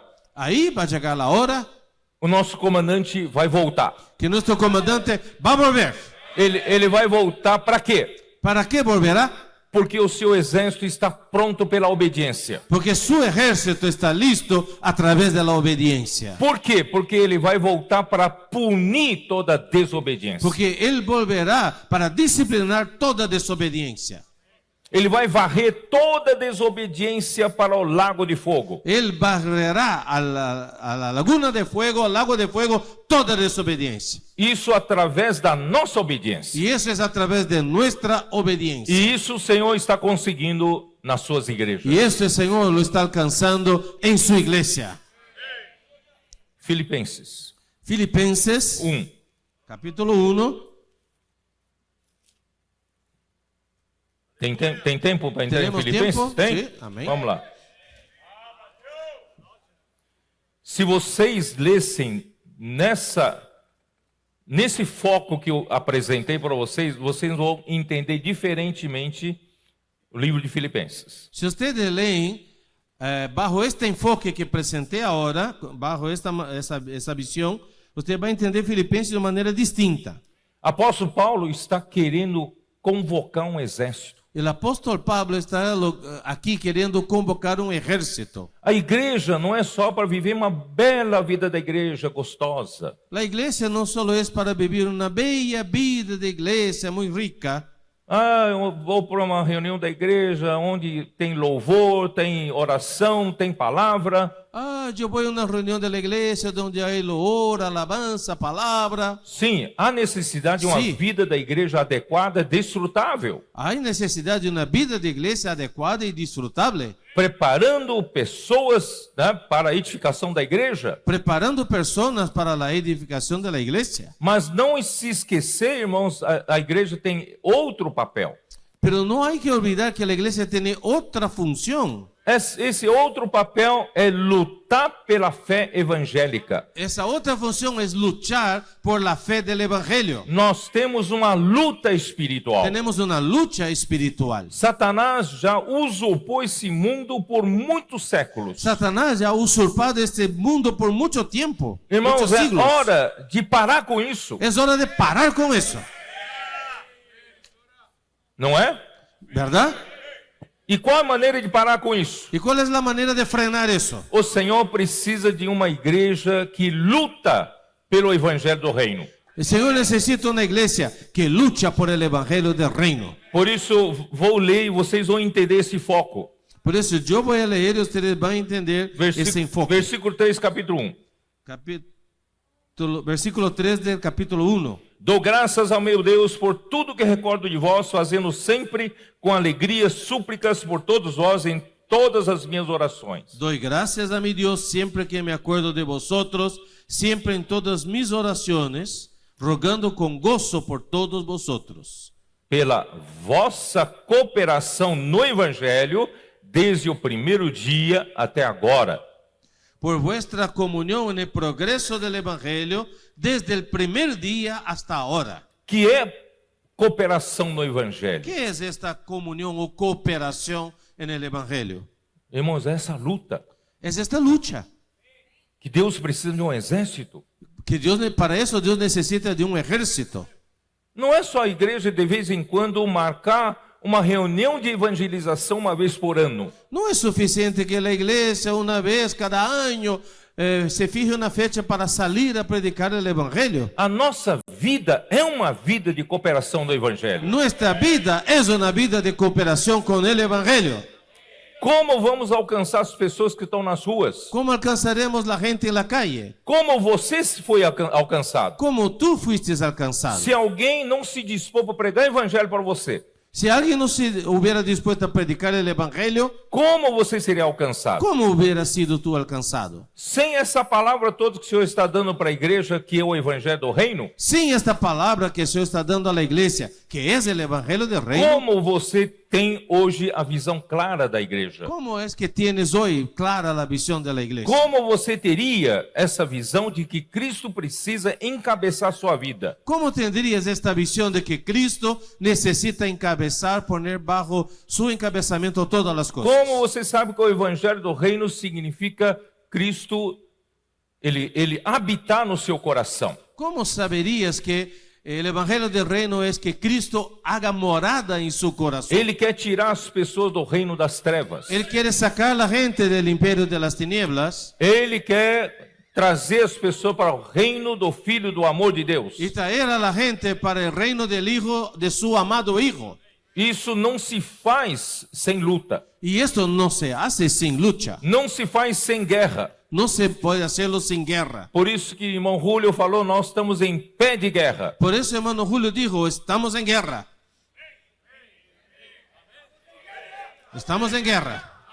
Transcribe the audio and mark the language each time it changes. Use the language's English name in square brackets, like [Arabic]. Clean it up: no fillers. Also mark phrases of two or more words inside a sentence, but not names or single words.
[Spanish] Ahí va a llegar la hora [Portuguese] o nosso comandante vai voltar. [Spanish] que nuestro comandante va a volver. [Portuguese] Ele vai voltar para quê? [Spanish] ¿Para qué volverá? [Portuguese] Porque o seu exército está pronto pela obediência. [Spanish] Porque su ejército está listo a través de la obediencia. [Portuguese] Por quê? Porque ele vai voltar para punir toda desobediência. [Spanish] Porque Él volverá para disciplinar toda desobediencia. [Portuguese] Ele vai varrer toda desobediência para o lago de fogo. [Spanish] Él barrerá a la laguna de fuego, al lago de fuego, toda desobediencia. [Portuguese] Isso através da nossa obediência. [Spanish] Y eso es a través de nuestra obediencia. [Portuguese] E isso o Senhor está conseguindo nas suas igrejas. [Spanish] Y esto el Señor lo está alcanzando en su iglesia. [Portuguese] Filipenses [Spanish] Filipenses, 1. capítulo 1. [Portuguese] Tem tempo para entrar em Teremos Filipenses? tempo? Tem? Sim, amém. Vamos lá. Se vocês lessem nesse foco que eu apresentei para vocês, vocês vão entender diferentemente o livro de Filipenses. [Spanish] Si ustedes leen bajo este enfoque que presenté ahora, bajo esa visión, usted va a entender Filipenses de maneira distinta. [Portuguese] Apóstolo Paulo está querendo convocar um exército. [Spanish] El apóstol Pablo está aquí queriendo convocar un ejército. [Portuguese] A igreja não é só para viver uma bela vida da igreja gostosa. [Spanish] La iglesia no solo es para vivir una bella vida de iglesia muy rica. [Portuguese] Eu vou para uma reunião da igreja onde tem louvor, tem oração, tem palavra. [Spanish] Yo voy a una reunión de la iglesia donde hay loor, alabanza, palabra. [Portuguese] Sim, há necessidade de uma Sim. vida da igreja adequada, desfrutável, [Spanish] Hay necesidad de una vida de iglesia adecuada y disfrutable, [Portuguese] preparando pessoas, né, para a edificação da igreja. [Spanish] preparando personas para la edificación de la iglesia. [Portuguese] Mas não se esquecer, irmãos, a igreja tem outro papel. [Spanish] Pero no hay que olvidar que la iglesia tiene otra función. [Portuguese] Esse outro papel é lutar pela fé evangélica. [Spanish] Esa otra función es luchar por la fe del evangelio. [Portuguese] Nós temos uma luta espiritual. [Spanish] Tenemos una lucha espiritual. [Portuguese] Satanás já usurpou esse mundo por muitos séculos. [Spanish] Satanás ya ha usurpado este mundo por mucho tiempo. [Portuguese] Irmãos, [Spanish] muchos [Portuguese] é [Spanish] siglos. [Portuguese] hora de parar com isso. [Spanish] Es hora de parar con eso, [Portuguese] Não é? [Spanish] ¿verdad? [Portuguese] E qual a maneira de parar com isso? [Spanish] ¿Y cuál es la manera de frenar eso? [Portuguese] O Senhor precisa de uma igreja que luta pelo evangelho do reino. [Spanish] El Señor necesita una iglesia que lucha por el evangelio del reino. [Portuguese] Por isso, vou ler e vocês vão entender esse foco. [Spanish] Por eso yo voy a leer y ustedes van a entender ese enfoque. [Portuguese] Versículo 3, capítulo 1. [Spanish] Versículo 3 del capítulo 1. [Portuguese] Dou graças ao meu Deus por tudo que recordo de vós, fazendo sempre com alegria súplicas por todos vós em todas as minhas orações. [Spanish] Doy gracias a mi Dios siempre que me acuerdo de vosotros, siempre en todas mis oraciones, rogando con gozo por todos vosotros, [Portuguese] Pela vossa cooperação no evangelho, desde o primeiro dia até agora. [Spanish] por vuestra comunión en el progreso del evangelio desde el primer día hasta ahora. [Portuguese] Que é cooperação no evangelho? [Spanish] ¿Qué es esta comunión o cooperación en el evangelio? [Portuguese] Irmãos, é essa luta [Spanish] Es esta lucha. [Portuguese] que Deus precisa de um exército. [Spanish] Que Dios, para eso Dios necesita de un ejército. [Portuguese] Não é só a igreja de vez em quando marcar uma reunião de evangelização uma vez por ano. [Spanish] No es suficiente que la iglesia una vez cada año se fije una fecha para salir a predicar el evangelio. [Portuguese] A nossa vida é uma vida de cooperação no evangelho. [Spanish] Nuestra vida es una vida de cooperación con el evangelio. [Portuguese] Como vamos alcançar as pessoas que estão nas ruas? [Spanish] ¿Cómo alcanzaremos la gente en la calle? [Portuguese] Como você foi alcançado? [Spanish] ¿Cómo tú fuiste alcanzado? [Portuguese] Se alguém não se dispor para pregar evangelho para você, [Spanish] Si alguien no se hubiera dispuesto a predicar el evangelio, [Portuguese] como você seria alcançado? [Spanish] ¿cómo hubiera sido tú alcanzado? [Portuguese] Sem essa palavra toda que o Senhor está dando para a igreja, que é o evangelho do reino, [Spanish] Sin esta palabra que el Señor está dando a la iglesia, que es el evangelio del reino, [Portuguese] como você tem hoje a visão clara da igreja? [Spanish] ¿cómo es que tienes hoy clara la visión de la iglesia? [Portuguese] Como você teria essa visão de que Cristo precisa encabeçar sua vida? [Spanish] ¿Cómo tendrías esta visión de que Cristo necesita encabezar, poner bajo su encabezamiento todas las cosas? [Portuguese] Como você sabe que o evangelho do reino significa Cristo, ele habitar no seu coração? [Spanish] ¿Cómo saberías que el evangelio del reino es que Cristo haga morada en su corazón? [Portuguese] Ele quer tirar as pessoas do reino das trevas. [Spanish] Él quiere sacar a la gente del imperio de las tinieblas [Portuguese] Ele quer trazer as pessoas para o reino do Filho do amor de Deus. [Spanish] y traer a la gente para el reino del Hijo, de su amado Hijo. [Portuguese] Isso não se faz sem luta. [Spanish] Y esto no se hace sin lucha. [Portuguese] Não se faz sem guerra. [Spanish] No se puede hacerlo sin guerra. [Portuguese] Por isso que o irmão Julio falou, nós estamos em pé de guerra. [Spanish] Por eso hermano Julio dijo, estamos en guerra. Estamos en guerra.